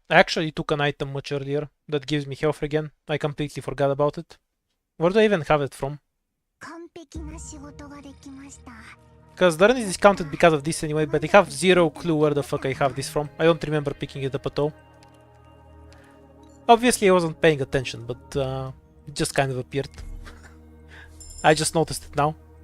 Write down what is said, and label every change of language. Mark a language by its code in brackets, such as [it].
[en] I actually took an item much earlier that gives me health again. I completely forgot about it. Where do I even have it from? [ja] 完璧な仕事ができました。 [en] Because the run is discounted because of this anyway, but I have zero clue where the fuck I have this from. I don't remember picking it up at all. Obviously I wasn't paying attention, but it just kind of appeared. I just noticed it now.